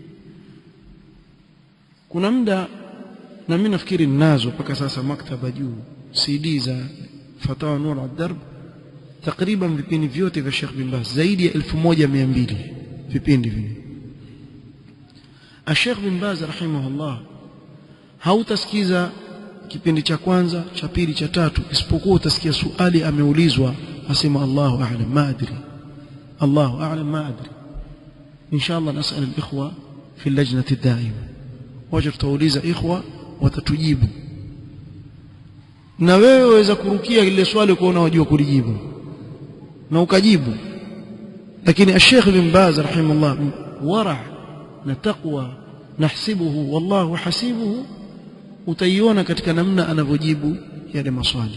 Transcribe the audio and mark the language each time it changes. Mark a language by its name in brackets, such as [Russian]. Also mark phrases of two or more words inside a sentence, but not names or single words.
[Swahili] Kuna muda, na mimi nafikiri ninazo mpaka sasa maktaba juu, CD za Fatawa Nur ala Darb, takriban vipindi vyote vya Sheikh bin Baz, zaidi ya 1200 vipindi vile. Sheikh bin Baz rahimahullah hautasikiza kipindi cha kwanza, cha pili, cha tatu, isipokuwa utasikia swali ameulizwa, asema [Arabic] الله أعلم ما أدري, الله أعلم ما أدري. [Swahili] Inshallah [Arabic] نسأل الإخوة في اللجنة الدائمة, [Swahili] wajib tuuliza ikhwa watatujibu, na wewe waweza kurukia ile swali kwa unajua kulijibu na ukajibu. Lakini Sheikh bin Baz rahimahullah wara na taqwa [Arabic] نحسبه والله حسيبه, [Swahili] utaiona katika namna anavyojibu yale maswali.